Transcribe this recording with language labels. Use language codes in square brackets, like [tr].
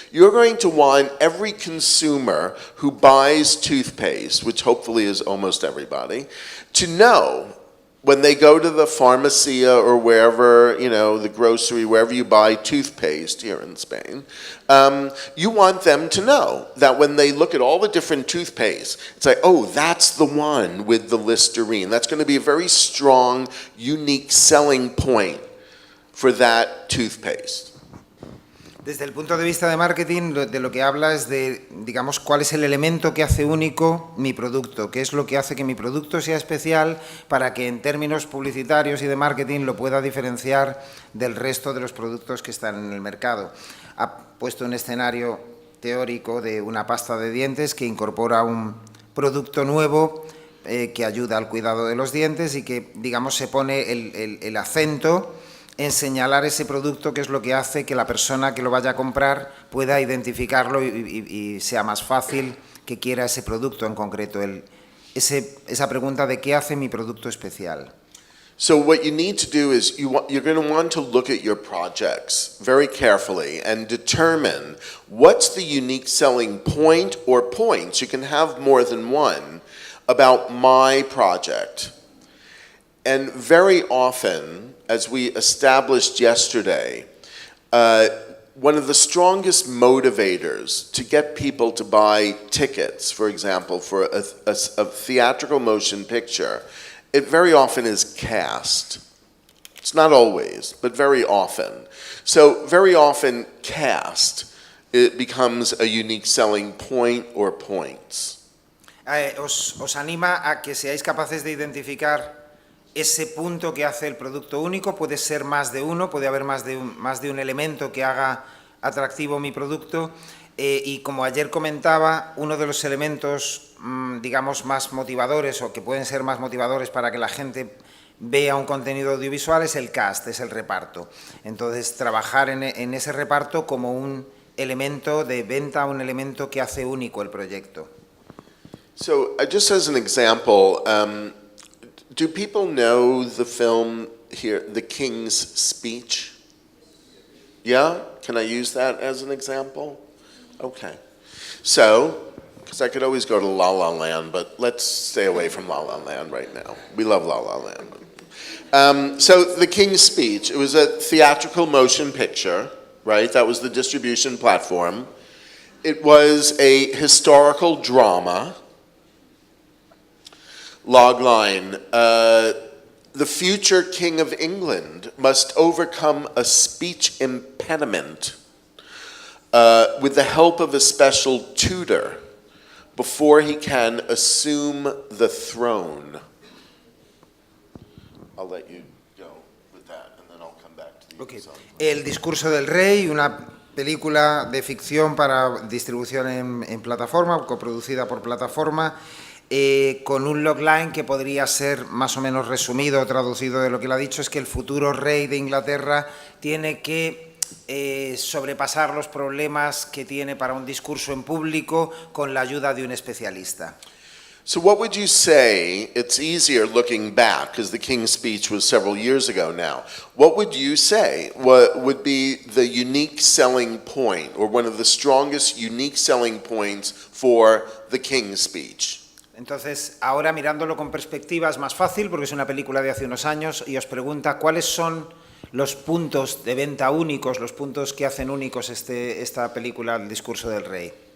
[en] You're going to want every consumer who buys toothpaste, which hopefully is almost everybody, to know when they go to the pharmacia or wherever, the grocery, wherever you buy toothpaste here in Spain, you want them to know that when they look at all the different toothpaste, it's like, oh, that's the one with the Listerine. That's going to be a very strong, unique selling point for that toothpaste. [es] Desde el punto de vista de marketing, de lo que habla es de, digamos, cuál es el elemento que hace único mi producto, qué es lo que hace que mi producto sea especial para que en términos publicitarios y de marketing lo pueda diferenciar del resto de los productos que están en el mercado. Ha puesto un escenario teórico de una pasta de dientes que incorpora un producto nuevo que ayuda al cuidado de los dientes y que, digamos, se pone el acento en señalar ese producto, que es lo que hace que la persona que lo vaya a comprar pueda identificarlo y sea más fácil que quiera ese producto en concreto. Esa pregunta de qué hace mi producto especial. [en] So what you need to do is you're going to want to look at your projects very carefully and determine what's the unique selling point or points, you can have more than one, about my project. And very often, as we established yesterday, one of the strongest motivators to get people to buy tickets, for example, for a theatrical motion picture, it very often is cast. It's not always, but very often. So very often cast, it becomes a unique selling point or points. [es] Os anima a que seáis capaces de identificar ese punto que hace el producto único. Puede ser más de uno, puede haber más de un elemento que haga atractivo mi producto, y como ayer comentaba, uno de los elementos, digamos, más motivadores o que pueden ser más motivadores para que la gente vea un contenido audiovisual es el cast, es el reparto. Entonces, trabajar en ese reparto como un elemento de venta, un elemento que hace único el proyecto. [en] So, just as an example, do people know the film here, the King's Speech? Yeah? Can I use that as an example? Okay. So, because I could always go to La La Land, but let's stay away from La La Land right now. We love La La Land. So the King's Speech, it was a theatrical motion picture, right? That was the distribution platform. It was a historical drama. Logline, the future King of England must overcome a speech impediment with the help of a special tutor before he can assume the throne. I'll let you go with that, and then I'll come back to the Okay. [es] El discurso del rey, una película de ficción para distribución en plataforma, coproducida por plataforma, con un logline que podría ser más o menos resumido o traducido de lo que él ha dicho, es que el futuro rey de Inglaterra tiene que sobrepasar los problemas que tiene para un discurso en público con la ayuda de un especialista. [en] So what would you say, it's easier looking back, because the King's Speech was several years ago now, what would you say would be the unique selling point, or one of the strongest unique selling points for the King's Speech? [es] Entonces, ahora mirándolo con perspectiva es más fácil, porque es una película de hace unos años, y os pregunta cuáles son los puntos de venta únicos, los puntos que hacen únicos esta película, El discurso del rey.